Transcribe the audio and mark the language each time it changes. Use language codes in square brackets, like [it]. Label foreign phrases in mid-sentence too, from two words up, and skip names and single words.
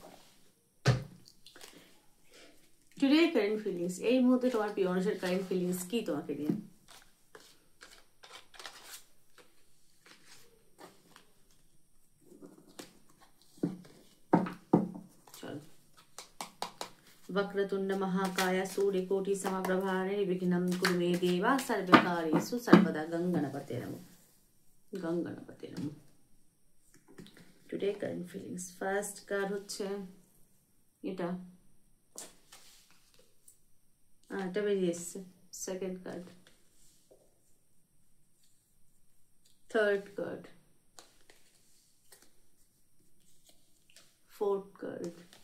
[en] today current feelings, [bn] এই মুহূর্তে তোমার প্রিয় মানুষের [en] current feelings [bn] কি তোমাকে নিয়ে। চলো। [sa] वक्रतुंड महाकाय सूर्यकोटि समप्रभा निर्विघ्नं कुरु मे देव सर्वकार्येषु सर्वदा। गंगणपते नमः, गंगणपते नमः। [en] today current feelings first card [bn] হচ্ছে এটা, এটা বেরিয়ে এসছে। [en] second card, third card, fourth card.